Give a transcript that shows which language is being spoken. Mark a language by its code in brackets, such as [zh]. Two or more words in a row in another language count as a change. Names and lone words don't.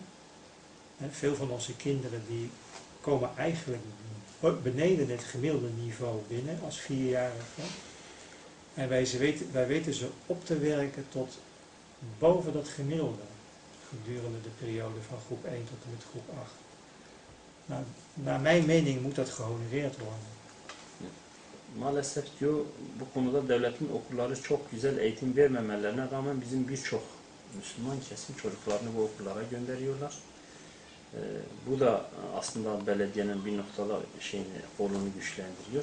[nl] En veel van onze kinderen die komen eigenlijk beneden het gemiddelde niveau binnen als 4-jarigen. En wij weten ze op te werken tot boven dat gemiddelde gedurende de periode van groep 1 tot en met groep 8. Nou, naar mijn mening moet dat gehonoreerd worden. [tr] Maalesef diyor, bu konuda devletin okulları çok güzel eğitim vermemelerine rağmen bizim birçok Müslüman kesim çocuklarını bu okullara gönderiyorlar. Bu da aslında belediyenin bir noktada kolunu güçlendiriyor.